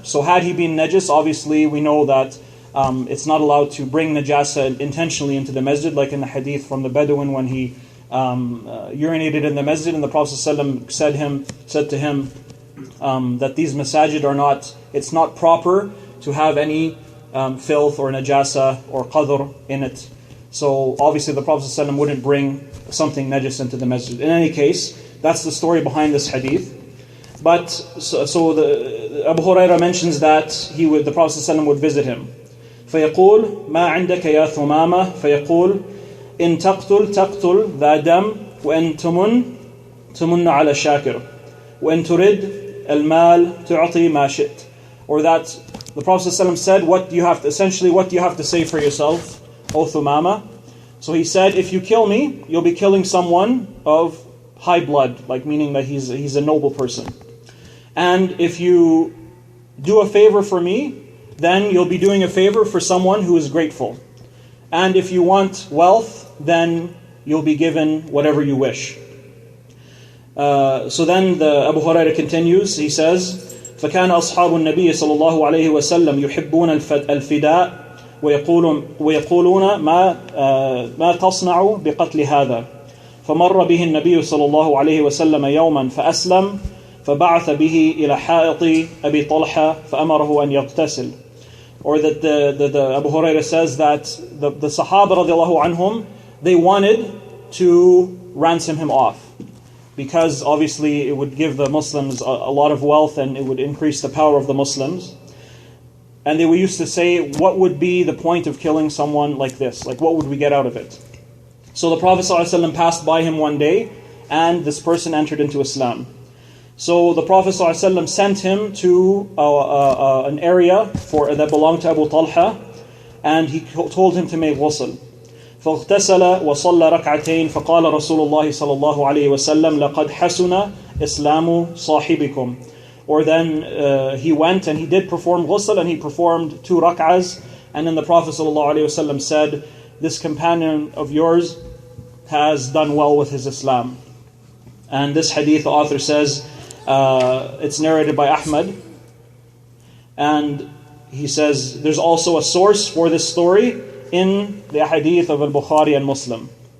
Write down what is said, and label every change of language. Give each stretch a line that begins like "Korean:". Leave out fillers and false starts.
English: So had he been najis, obviously we know that it's not allowed to bring najasa intentionally into the masjid, like in the hadith from the Bedouin when he urinated in the masjid, and the Prophet ﷺ said to him that these masajid are not, it's not proper to have any filth or najasa or qadr in it. So obviously the Prophet ﷺ wouldn't bring something najis into the masjid. In any case, that's the story behind this hadith. But so the Abu Hurairah mentions that the Prophet ﷺ would visit him.
Arabic: فيقول ما عندك يا ثمامة فيقول إن تقتل ذا دم وإن تمن على شاكر وإن ترد المال تعطي ما شئت.
English: Or that the Prophet ﷺ said, what do you have to say for yourself, O Thumama? So he said, if you kill me, you'll be killing someone of high blood, like meaning that he's a noble person. And if you do a favor for me, then you'll be doing a favor for someone who is grateful. And if you want wealth, then you'll be given whatever you wish. So then the Abu Hurairah continues, he says,
Arabic: فكان أصحاب النبي صلى الله عليه وسلم يحبون الفداء ويقولون ما تصنع بقتل هذا فمر به النبي صلى الله عليه وسلم يوما فأسلم فبعث به إلى حائط أبي طلحة فأمره أن يغتسل.
English: Or that the Abu Hurairah says that the Sahaba radiallahu anhum, they wanted to ransom him off, because obviously it would give the Muslims a lot of wealth and it would increase the power of the Muslims. And they used to say, what would be the point of killing someone like this? Like, what would we get out of it? So the Prophet ﷺ passed by him one day, and this person entered into Islam. So the Prophet ﷺ sent him to an area that belonged to Abu Talha, and he told him to make ghusl.
Arabic: فاغتسل وصلى ركعتين فقال رسول الله صلى الله عليه وسلم لقد حسن إسلام صاحبكم.
English: Or then he went and he did perform ghusl, and he performed 2 rak'ahs, and then the Prophet ﷺ said, this companion of yours has done well with his Islam. And this hadith, the author says, it's narrated by Ahmad, and he says there's also a source for this story in the hadith of al-Bukhari and Muslim.